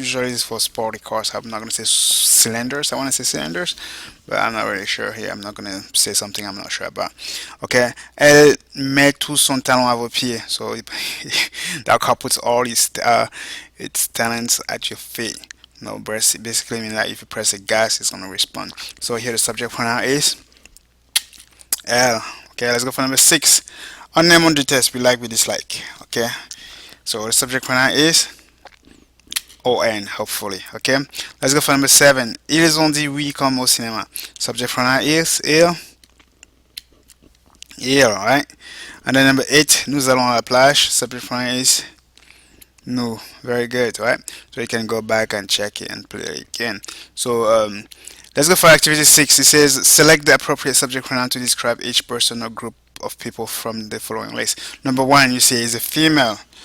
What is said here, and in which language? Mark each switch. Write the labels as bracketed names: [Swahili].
[English] Usually it's for sporty cars. I'm not gonna say cylinders. I want to say cylinders, but I'm not really sure here. I'm not gonna say something I'm not sure about. Okay. [French] Elle met tout son talent à vos pieds. [English] So that car puts all its talents at your feet. No, basically mean that if you press the gas, it's gonna respond. So here the subject pronoun is elle. Okay, let's go for number six. On name on the test, we like, we dislike. Okay, so the subject pronoun is on, hopefully. Okay, let's go for number seven. [French] Ils ont dit oui comme au cinéma. [English] Subject pronoun is il, right? And then number eight, [French] nous allons à la plage. [English] Subject pronoun is nous. Very good, right? So you can go back and check it and play it again. So let's go for activity six. It says select the appropriate subject pronoun to describe each person or group of people from the following list. Number one, you say is a female.